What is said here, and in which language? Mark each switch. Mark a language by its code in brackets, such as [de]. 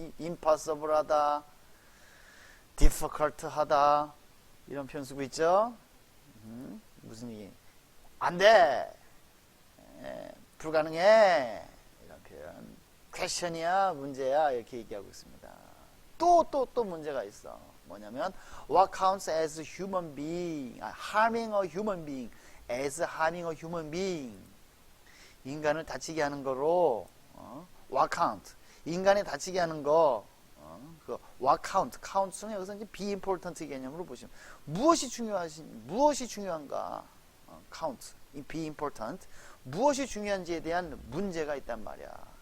[ko] impossible하다, difficult하다 이런 표현 쓰고 있죠? 무슨 얘기? 안 돼. 불가능해. 이런 표현. question이야, 문제야 이렇게 얘기하고 있습니다. 또 문제가 있어. 뭐냐면 [en] what counts as human being, harming a human being, as harming a human being. [ko] 인간을 다치게 하는 거로 [en] what count, [ko] 인간을 다치게 하는 거 그 what count는 여기서 이제 be important 개념으로 보시면 무엇이 중요한가 count, be important 무엇이 중요한지에 대한 문제가 있단 말이야.